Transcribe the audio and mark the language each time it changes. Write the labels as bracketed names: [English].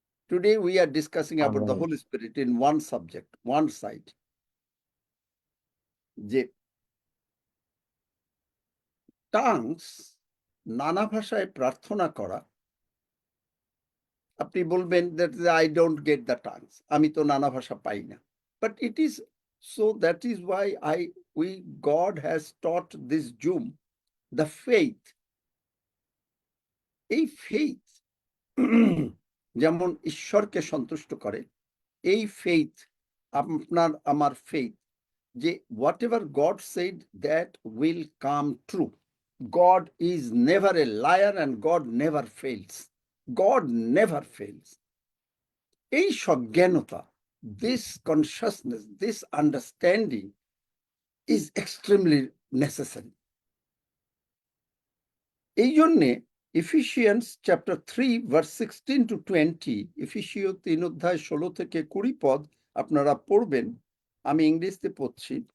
[English] Today we are discussing about the Amen. Holy Spirit in one subject, one side. [Bangla] যে টাংস, নানা ভাষায় প্রার্থনা করা, আপনি বলবেন [English] that I don't get the tongues, [Bangla] আমি তো নানা ভাষা পাই না, [English] but it is so. That is why God has taught this Zoom the faith. [Bangla] এই faith যেমন ঈশ্বরকে সন্তুষ্ট করে, এই faith আপনার আমার faith, যে [English] whatever God said that will come true. God is never a liar and God never fails. God never fails. [Bangla] এই সজ্ঞানতা, [English] this consciousness, this understanding is extremely necessary. [Bangla] এই জন্যে [English] Ephesians chapter 3 verse 16 to 20, [Bangla] এফিসীয় 3 অধ্যায় 16 থেকে 20 পদ আপনারা পড়বেন, আমি ইংরেজিতে পড়ছি।